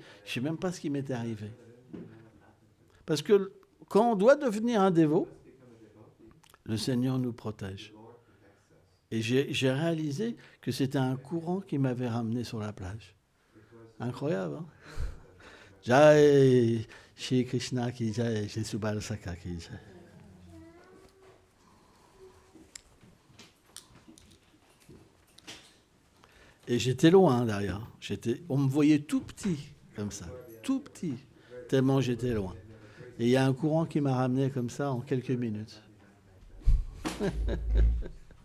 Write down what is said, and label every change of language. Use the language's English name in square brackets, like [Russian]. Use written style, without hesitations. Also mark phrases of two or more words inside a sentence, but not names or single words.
[French] Je ne sais même pas ce qui m'était arrivé. Parce que quand on doit devenir un dévot, le Seigneur nous protège. Et j'ai réalisé que c'était un courant qui m'avait ramené sur la plage. Incroyable, hein? [Hindi] Jai Shri Krishna ki jai, Shri Subal Saka ki jai. [French] Et j'étais loin derrière. On me voyait tout petit, comme ça. Tout petit, tellement j'étais loin. Et il y a un courant qui m'a ramené comme ça en quelques minutes.